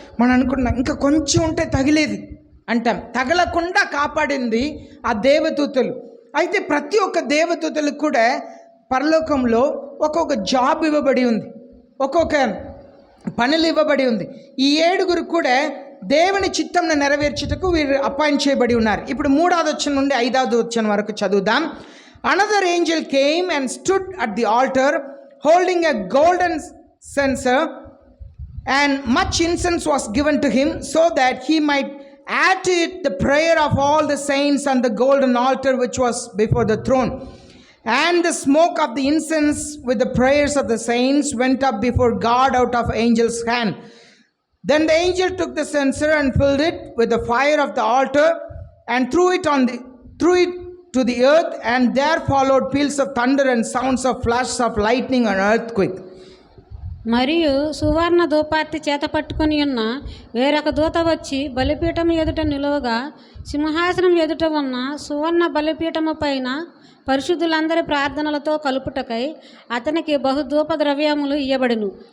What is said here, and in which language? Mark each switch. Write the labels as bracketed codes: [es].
[te] మనం అనుకుంటున్నాం ఇంకా కొంచెం ఉంటే తగిలేది అంటాం. తగలకుండా కాపాడింది ఆ దేవదూతలు. అయితే ప్రతి ఒక్క దేవదూతలకు కూడా పరలోకంలో ఒక్కొక్క జాబ్ ఇవ్వబడి ఉంది, ఒక్కొక్క పనులు ఇవ్వబడి ఉంది. ఈ 7 కూడా దేవుని చిత్తంను నెరవేర్చుటకు వీరు అపాయింట్ చేయబడి ఉన్నారు. ఇప్పుడు 3వ వచనం నుండి 5వ వచనం వరకు చదువుదాం. [en] Another angel came and stood at the altar holding a golden censer, and much incense was given to him so that he might add to it the prayer of all the saints on the golden altar which was before the throne. And the smoke of the incense with the prayers of the saints went up before God out of angel's hand. Then the angel took the censer and filled it with the fire of the altar and threw it to the earth, and there followed peals of thunder and sounds of flashes of lightning and earthquake. [te] మరియు సువర్ణ ధూపార్తి చేత పట్టుకుని ఉన్న వేరొక దూత వచ్చి బలిపీఠం ఎదుట నిలువగా, సింహాసనం ఎదుట ఉన్న సువర్ణ బలిపీఠము పైన పరిశుద్ధులందరి ప్రార్థనలతో కలుపుటకై అతనికి బహుధూప ద్రవ్యములు ఇయ్యబడును.